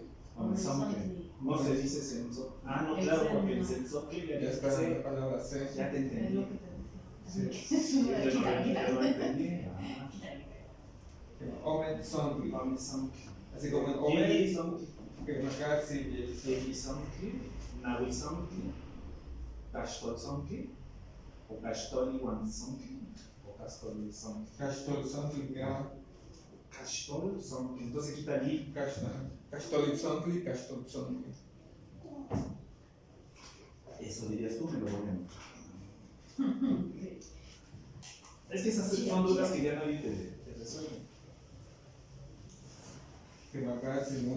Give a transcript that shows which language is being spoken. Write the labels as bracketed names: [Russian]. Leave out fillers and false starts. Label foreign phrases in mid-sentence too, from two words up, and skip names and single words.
[Nahuatl languages] Ome Sensoncle. [Spanish] No se dice Sensoncle. No, claro, porque el Sensoncle Ya está en la palabra C. Ya te Es entendí. lo que te decía. Sí. Yo no entendí. [Nahuatl languages] Ome Sontle. Ome Sensoncle. [Spanish] Así como en Ome. [Nahuatl languages] Yeyi Sensoncle. [Spanish] Que acá sí. [Nahuatl languages] Yeyi Sensoncle. Nawi Sensoncle. Kashto Sensoncle. O Kashtoli Wan Sensoncle. O Kastoli Sensoncle. Cashtol Sontle. Kashtol Sensoncle. [Spanish] Entonces quita allí. [Nahuatl languages] Cashtol Sontle. Cashtol Sontle. [Spanish] Eso dirías tú, me lo voy a Es que esas son dudas que ya nadie te resuelve. Que me acaba de decir muy.